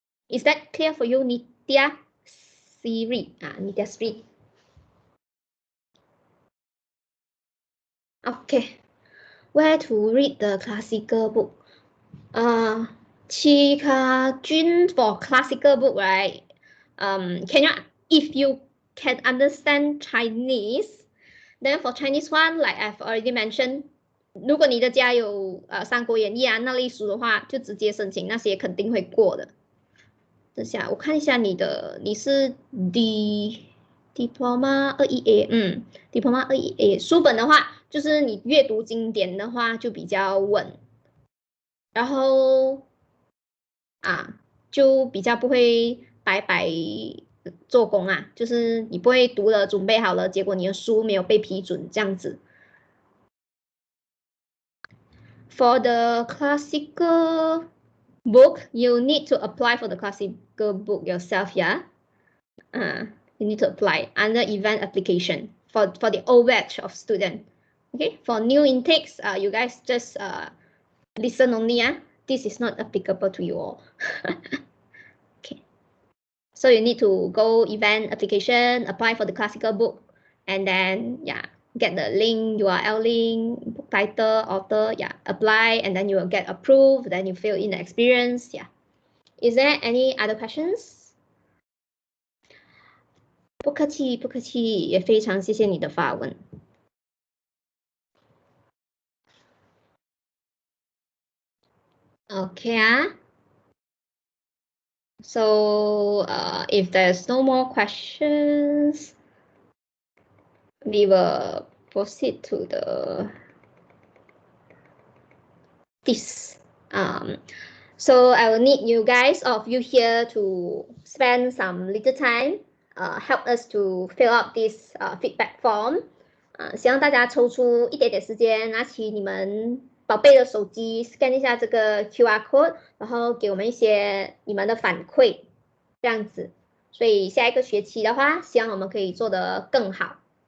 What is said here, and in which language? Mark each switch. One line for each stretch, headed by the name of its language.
English: Is that clear for you, Nitya Siri? Nitya Siri. Okay. Where to read the classical book? Chika Jun, for classical book, right? If you can understand Chinese, then for Chinese one, like I've already mentioned,
Chinese: 如果你的家有三国演义那类书的话，就直接申请，那些肯定会过的。等下我看一下你是 Diploma 21A， Diploma 21A 书本的话，就是你阅读经典的话就比较稳，然后就比较不会白白做工就是你不会读了准备好了，结果你的书没有被批准这样子。
English: For the classical book, you need to apply for the classical book yourself, yeah? You need to apply under event application for the old batch of student. Okay, for new intakes, you guys just listen only. This is not applicable to you all. Okay, so you need to go event application, apply for the classical book, and then get the link, URL link, book title, author, apply, and then you will get approved. Then you fill in the experience. Is there any other questions?
Chinese: 不客气，不客气，也非常谢谢你的发问。
English: Okay. So if there's no more questions, we will proceed to this. So I will need you guys, all of you here, to spend some little time, help us to fill up this feedback form.
Chinese: 希望大家抽出一点点时间，拿起你们宝贝的手机 ，scan 一下这个 QR code， 然后给我们一些你们的反馈，这样子。所以下一个学期的话，希望我们可以做得更好。